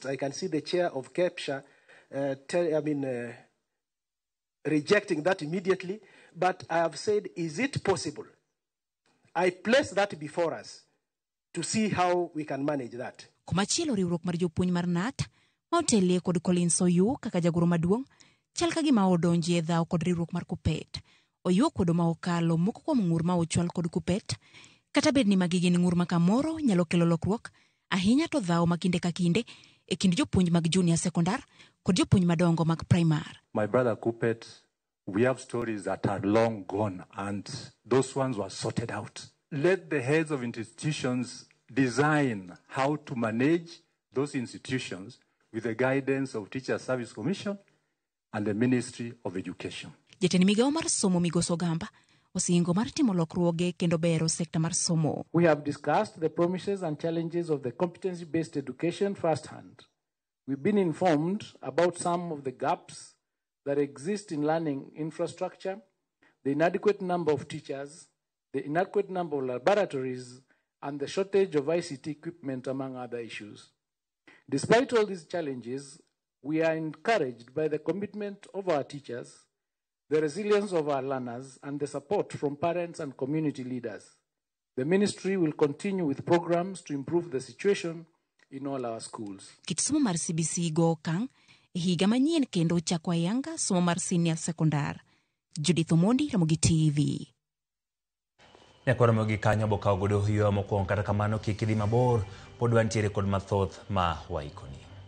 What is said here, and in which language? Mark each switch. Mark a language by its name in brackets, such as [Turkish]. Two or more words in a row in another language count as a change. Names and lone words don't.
[English] I can see the chair of KEPSHA rejecting that immediately, but I have said, is it possible? I place that before us to see how we can manage that. [Luo (Kenya and Tanzania)] Kumachielo riwruok mar jopuonj mar NAT ma otelie kod Collins Oyu kaka jagoro maduong' chal ka gima odonji e dhaw kod riwruok mar Kuppet. Oyu kod ma okalo moko kuom ng'ur ma ochwal kod Kuppet, kata bed ni magi gin ng'ur ma kamoro nyalo kelo lokruok, ahinya to dhaw ma kinde ka kinde e kind jopuonj mag [English] junior secondary [Luo (Kenya and Tanzania)] kod jopuonj madongo mag primar. [English] My brother Kuppet, we have stories that are long gone, and those ones were sorted out. Let the heads of institutions design how to manage those institutions with the guidance of Teacher Service Commission and the Ministry of Education. [Luo (Kenya and Tanzania)] Jatend migawo mar somo Migoso Gamba osingo mar timo lokruoge kendo bero sekta mar somo. [English] We have discussed the promises and challenges of the competency-based education firsthand. We've been informed about some of the gaps that exist in learning infrastructure, the inadequate number of teachers, the inadequate number of laboratories, and the shortage of ICT equipment, among other issues. Despite all these challenges, we are encouraged by the commitment of our teachers, the resilience of our learners, and the support from parents and community leaders. The ministry will continue with programs to improve the situation in all our schools. [Luo (Kenya and Tanzania)] Kit somo mar CBC go kang higa manyien kendo chako ayanga somo mar [English] senior secondary. [Luo (Kenya and Tanzania)] Judith Omondi, Ramogi TV. Nyakoromo gi kanyo bokaw godo hiyo mokwongo kata kamano kik idhi mabor pod wantiere kod mathoth ma waikoni.